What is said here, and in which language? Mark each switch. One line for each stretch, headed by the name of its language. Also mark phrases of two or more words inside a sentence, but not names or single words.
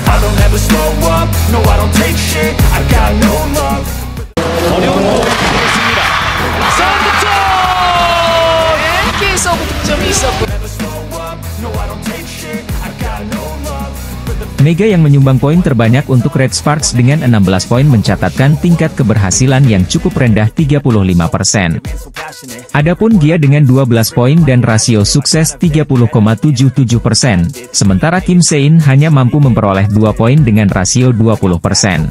English: don't ever slow up, no I don't take shit, I got no love.
Korean: 어려운 공을 보겠습니다. 샌드톤! 계속 득점이 있었고.
Indonesian: Mega yang menyumbang poin terbanyak untuk Red Sparks dengan 16 poin mencatatkan tingkat keberhasilan yang cukup rendah 35%. Adapun Gia dengan 12 poin dan rasio sukses 30,77%, sementara Kim Se-in hanya mampu memperoleh 2 poin dengan rasio 20%.